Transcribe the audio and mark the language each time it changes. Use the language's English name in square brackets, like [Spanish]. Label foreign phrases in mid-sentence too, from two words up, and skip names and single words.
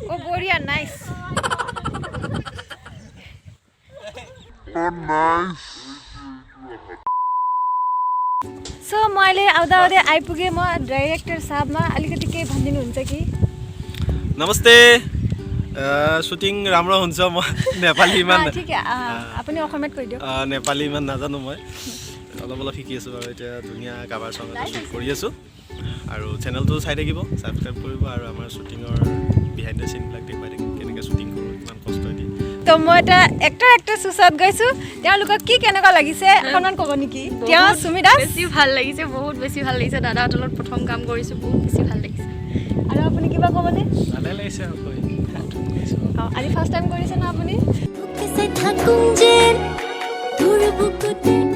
[English] Oh, Boria, nice. Oh, nice. So, [Nepali] मैले आउँदा आइपुगे म डाइरेक्टर साहबमा अलिकति के भनिदिनुहुन्छ कि नमस्ते सुटिङ राम्रो हुन्छ म नेपालीमा [Hindi] ठीक है [Assamese] আপুনি অসমীয়াত কৈ দিয়ক नेपालीमा নাজানো মই অলপ অলপ শিকি আছো আৰু এতিয়া ধুনীয়া কাভাৰसँग শুট কৰি আছো আৰু চেনেলটো চাই থাকিব সাবস্ক্ৰাইব কৰিব আৰু আমাৰ শুটিঙৰ [English] behind the scene [Assamese] বিলাক দেখুৱাই থাকিম কেনেকৈ শুটিং কৰো কিমান কষ্ট দিয়ে তো মই এটা এক্টৰ সুসাদ গৈছো তেওঁলোকক কি কেনেকুৱা লাগিছে অকণমান ক'ব নেকি তেওঁ সুমিদা বেছি ভাল লাগিছে বহুত বেছি ভাল লাগিছে দাদা তলত প্ৰথম কাম কৰিছো বহুত বেছি ভাল লাগিছে আৰু আপুনি কিবা ক'বনে ভালে লাগিছে আৰু কৈ আজি [English] first time [Assamese] কৰিছে না আপুনি कैसे थकूं जे दूर बुकुते